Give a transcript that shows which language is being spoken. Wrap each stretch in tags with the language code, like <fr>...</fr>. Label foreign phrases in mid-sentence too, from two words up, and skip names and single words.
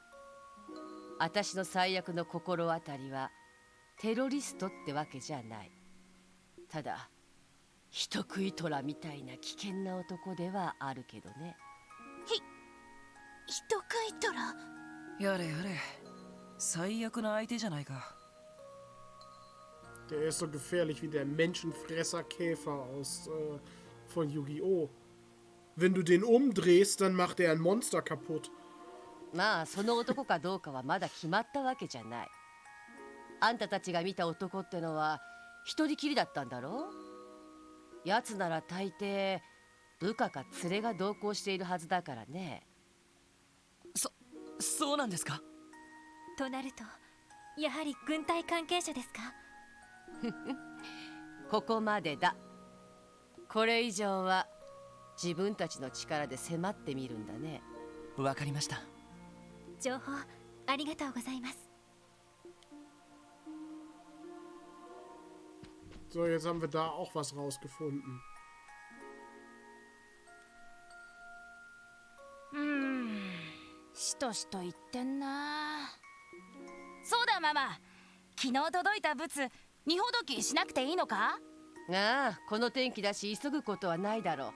<ja>私の最悪の心当たりはテロリストってわけじゃない。ただ人食い虎みたいな危険な男ではあるけどね。人食い虎。やれやれ、最悪な相手じゃないか。</ja> <de>Der ist so gefährlich wie der Menschenfresserkäfer aus von Yu-Gi-Oh! Wenn du den umdrehst, dann macht er ein Monster kaputt.</de> <ja>まあその男かどうかはまだ決まったわけじゃない。あんたたちが見た男ってのは一人きりだったんだろう。やつなら大抵部下か連れが同行しているはずだからね。そうなんですか。となるとやはり軍隊関係者ですか。ここまでだ。これ以上は自分たちの力で迫ってみるんだね。わかりました。情報ありがとうございます。</ja> <de>So, jetzt haben wir da auch was rausgefunden.</de> <ja>しとしと言ってんな。そうだママ、昨日届いた物荷ほどきしなくていいのか。ああ、この天気だし急ぐことはないだろう。</ja>